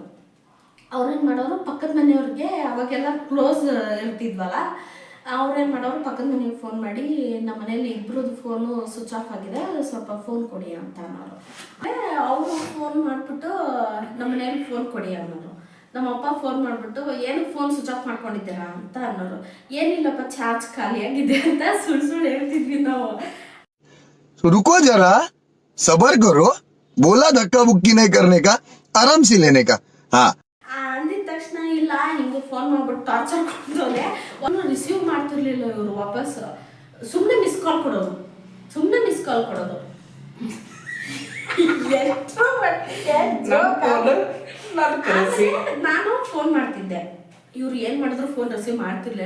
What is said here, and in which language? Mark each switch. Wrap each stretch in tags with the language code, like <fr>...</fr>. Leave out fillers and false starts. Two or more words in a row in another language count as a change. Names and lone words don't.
<kn>ಅವ್ರೇನು ಮಾಡೋರು, ಪಕ್ಕದ ಮನೆಯವ್ರಿಗೆ ಅವಾಗೆಲ್ಲ ಕ್ಲೋಸ್ ಇರ್ತಿದ್ವಲ್ಲ, ಅವ್ರೇನು ಮಾಡೋರು ಪಕ್ಕದ ಮನೆಗೆ ಫೋನ್ ಮಾಡಿ, ನಮ್ಮ ಮನೇಲಿ ಇಬ್ಬರದ್ದು</kn> <en>phone switch off</en> <kn>ಆಗಿದೆ, ಸ್ವಲ್ಪ ಫೋನ್ ಕೊಡಿ ಅಂತ ಅನ್ನೋರು. ಅವರು ಫೋನ್ ಮಾಡಿಬಿಟ್ಟು ನಮ್ಮ ಮನೇಲಿ ಫೋನ್ ಕೊಡಿ ಅನ್ನೋರು. ನಮ್ಮಪ್ಪ ಫೋನ್ ಮಾಡಿಬಿಟ್ಟು ಏನಕ್ಕೆ</kn> <en>phone switch off</en> <kn>ಮಾಡ್ಕೊಂಡಿದ್ದೀರಾ ಅಂತ ಅನ್ನೋರು. ಏನಿಲ್ಲಪ್ಪ ಚಾರ್ಜ್ ಖಾಲಿಯಾಗಿದೆ ಅಂತ ಸುಳ್ಳು ಹೇಳ್ತಿದ್ವಿ ನಾವು.</kn> <hi>रुको जरा सबर करो, बोला धक्का बुक्की नहीं करने का, आराम से लेने का. हाँ</hi> <kn>ಅಂದಿದ ತಕ್ಷಣ ಇಲ್ಲ ಹಿಂಗೆ ಫೋನ್ ಮಾಡ್ಬಿಟ್ಟು ಟಾರ್ಚರ್ ಕೊಡ್ತವ್ರೆ. ಒಂದು ರಿಸೀವ್ ಮಾಡ್ತಿರ್ಲಿಲ್ಲ ಇವರು, ವಾಪಸ್ ಸುಮ್ಮನೆ</kn> <en>miss call</en> <kn>ಕೊಡೋದು. ನಾನು ಫೋನ್ ಮಾಡ್ತಿದ್ದೆ, ಇವ್ರು ಏನು ಮಾಡಿದ್ರು</kn> <en>phone receive</en> <kn>ಮಾಡ್ತಿರ್ಲಿಲ್ಲ.</kn>